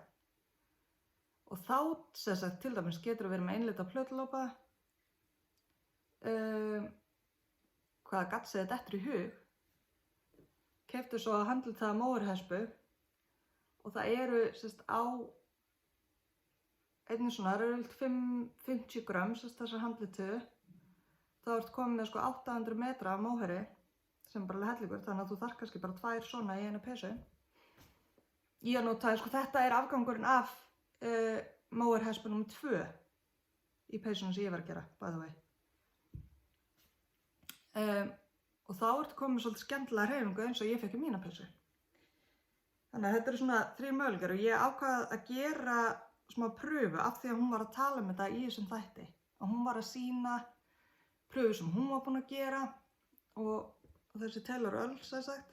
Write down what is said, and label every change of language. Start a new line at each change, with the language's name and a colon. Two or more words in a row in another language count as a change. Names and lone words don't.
Icelandic: Og þá, sem sagt, til dæmis getur verið með einlita plötulopa, hvaða gatt sem þetta dettur í hug, keyptu svo handlitaða móhairhespu og það sem sagt, á einnig svona, það eru 50 grömm, sem sagt, þessar handlituðu, þá ertu komið með 800 metra af móhairi, sem bara hellingur, þannig að þú þarf kannski bara 2 svona í einu peysu. Ég notaði, þetta afgangurinn af móhairhespu nr. 2 í peysunum sem ég var að gera,
English: by the way.
Icelandic: Og þá ertu komið svolítið skemmtilega hreyfingu eins og ég fekk í mína peysu. Þannig að þetta eru svona 3 möguleikar og ég ákvað að gera smá pröfu af því að hún var að tala um þetta í þessum þætti. Og hún var að sýna pröfu sem hún var búin að gera og þessi Taylor Earl, sem sagt.